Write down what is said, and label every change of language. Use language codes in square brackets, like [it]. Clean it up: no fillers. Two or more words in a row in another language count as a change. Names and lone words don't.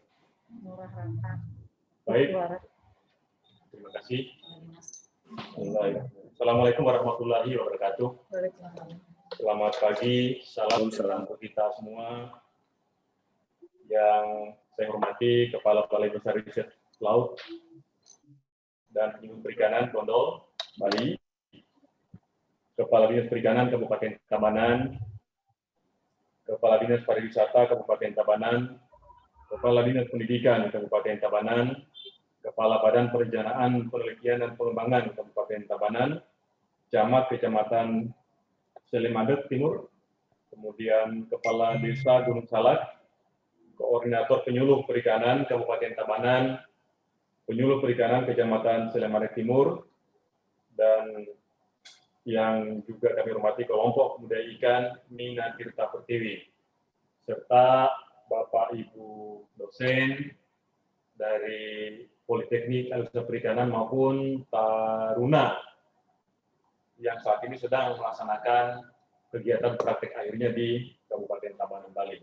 [id] Baik, terima kasih. [ar] السلام عليكم ورحمة الله وبركاته. [id] Selamat pagi, salam untuk kita semua. Yang saya hormati Kepala Balai Besar Riset Laut dan Penyuluh Perikanan Gondol, Bali, Kepala Dinas Perikanan Kabupaten Tabanan, Kepala Dinas Pariwisata Kabupaten Tabanan, Kepala Dinas Pendidikan Kabupaten Tabanan, Kepala Badan Perencanaan, Penelitian dan Pengembangan Kabupaten Tabanan, Camat Kecamatan Selimadeg Timur, kemudian Kepala Desa Gunung Salak, Koordinator Penyuluh Perikanan Kabupaten Tabanan, Penyuluh Perikanan Kecamatan Selimadeg Timur, dan yang juga kami hormati kelompok budaya ikan Mina Tirta Pertiwi, serta Bapak Ibu dosen dari Politeknik Alutsista Perikanan maupun Taruna yang saat ini sedang melaksanakan kegiatan praktek akhirnya di Kabupaten Tabanan, Bali.